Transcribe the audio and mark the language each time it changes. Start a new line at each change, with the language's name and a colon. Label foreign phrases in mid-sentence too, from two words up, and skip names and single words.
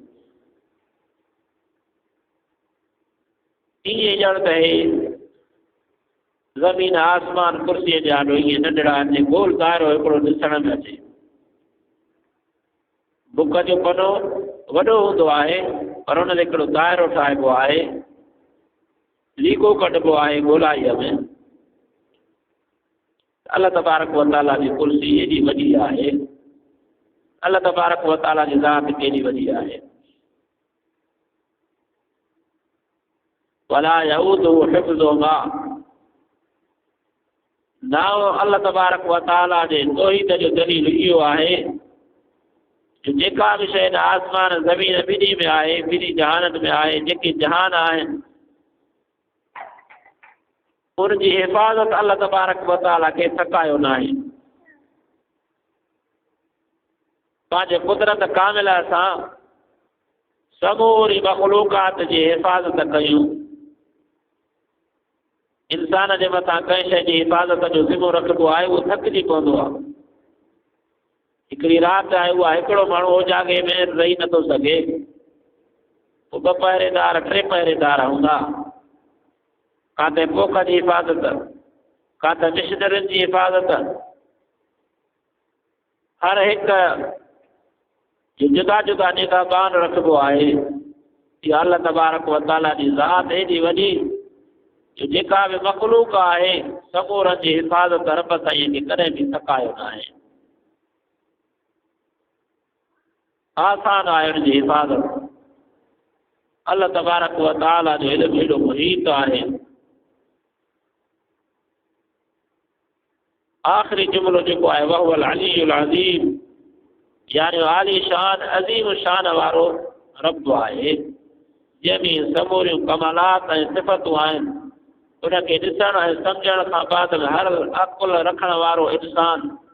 Sindhi: ईअं ॼण त हे ज़मीन आसमान कुर्सीअ जा ईअं नंढड़ा आहिनि, गोल दाइरो हिकिड़ो ॾिसण में अचे। बुक जो पनो वॾो हूंदो आहे पर हुन ते हिकिड़ो दाइरो ठाहिबो आहे, लीको कढिबो आहे गोलाईअ में।
Arabic: الله تبارك و تعالى
Sindhi: जी कुर्सी एॾी वॾी आहे,
Arabic: الله تبارك و تعالى
Sindhi: जी ज़ात केॾी वॾी आहे।
Arabic: ولا يئوده حفظهما,
Sindhi: नाओ
Arabic: الله تبارك و تعالى
Sindhi: जे तौहीद जो दलील इहो आहे जो जेका बि शइ आसमान ज़मीन ॿिन्ही में आहे, ॿिन्ही जहाननि में आहे, जेके जहान आहिनि उनजी हिफ़ाज़त
Arabic: الله تبارك و تعالى
Sindhi: खे थकायो न आहे। पंहिंजे कुदरत कामिल सां समूरी मख़लूक़ात जी हिफ़ाज़त कयूं। इंसान जे मथां कंहिं शइ जी हिफ़ाज़त जो ज़िम्मो रखिबो आहे, उहो थकिजी पवंदो आहे। हिकिड़ी राति आहे, उहा हिकिड़ो माण्हू उजागे में रही नथो सघे, पोइ 2 पहरेदार 3 पहरेदार हूंदा। काथे पोख जी हिफ़ाज़त, काथे मिशनरियुनि जी हिफ़ाज़त, हर हिक जो जुदा जुदा निगाहबान रखिबो आहे। इहा
Arabic: الله تبارك و تعالى
Sindhi: जी ज़ात एॾी वॾी जो जेका बि मख़लूक़ आहे समूरनि जी हिफ़ाज़त रब साईं खे कॾहिं बि थकायो न आहे। आसान आहे हुन जी हिफ़ाज़त।
Arabic: الله تبارك و تعالى
Sindhi: जो इल्मु हेॾो मुहीत आहे। आख़िरी जुमिलो जेको आहे
Arabic: وهو العلي العظيم,
Sindhi: यानी आली शान अज़ीम शान वारो रब आहे, जंहिंमें समूरियूं कमालात ऐं सिफ़तूं आहिनि उनखे ॾिसण ऐं सम्झण खां बाद हर अकुल रखण वारो इंसान